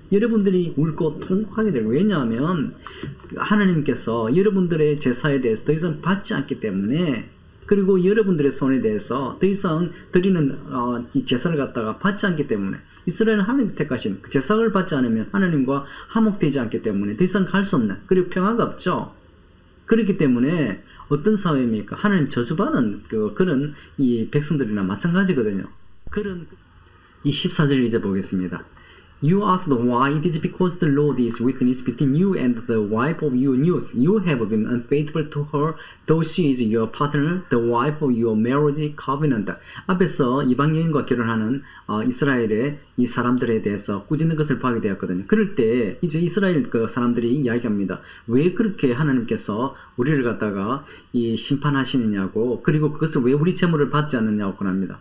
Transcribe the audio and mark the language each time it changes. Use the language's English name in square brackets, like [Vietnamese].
[Korean] 여러분들이 울고 통곡하게 될 왜냐하면 하나님께서 여러분들의 제사에 대해서 더 이상 받지 않기 때문에 그리고 여러분들의 손에 대해서 더 이상 드리는 이 제사를 갖다가 받지 않기 때문에 이스라엘은 하나님이 택하신 그 제사를 받지 않으면 하나님과 화목되지 않기 때문에 더 이상 갈 수 없는 그리고 평화가 없죠. 그렇기 때문에 어떤 사회입니까? 하나님 저주받는 그런 이 백성들이나 마찬가지거든요. 그런 이 14절 이제 보겠습니다. [English] You asked why. It is because the Lord is witness between you and the wife of your youth. You have been unfaithful to her, though she is your partner, the wife of your marriage covenant. [Korean] 앞에서 이방 여인과 결혼하는 이스라엘의 이 사람들에 대해서 꾸짖는 것을 보게 되었거든요. 그럴 때 이제 이스라엘 그 사람들이 이야기합니다. 왜 그렇게 하나님께서 우리를 갖다가 이 심판하시느냐고, 그리고 그것을 왜 우리 재물을 받지 않느냐고 그럽니다.